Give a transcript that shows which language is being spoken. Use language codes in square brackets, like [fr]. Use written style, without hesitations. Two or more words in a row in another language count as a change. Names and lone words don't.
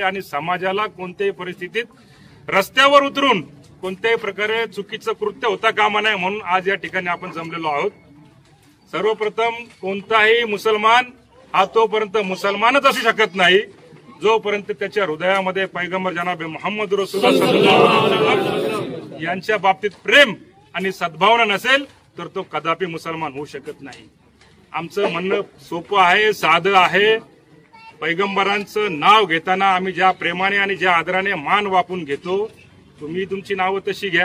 [mr] आणि समाजाला कोणत्याही परिस्थितीत रस्त्यावर उतरून कोणत्याही प्रकारे चुकीचं कृत्य होता कामा नये म्हणून आज या ठिकाणी आपण जमलेलो आहोत। सर्वप्रथम कोणताही मुसलमान हा तोपर्यंत मुसलमानच असू शकत नाही जोपर्यंत त्याच्या हृदयामध्ये पैगंबर जनाब मोहम्मद रसूलुल्लाह [ar] صلى الله عليه وسلم [mr] यांच्या बाबतीत प्रेम आणि सद्भावना नसेल तर तो कदापि मुसलमान होऊ शकत नाही। आमचं म्हणणं सोपं आहे, साधं आहे। पैगंबरांचं नाव घेताना आम्ही ज्या प्रेमाने आणि ज्या आदराने मान वापून घेतो, तुम्ही तुमची नावं तशी घ्या।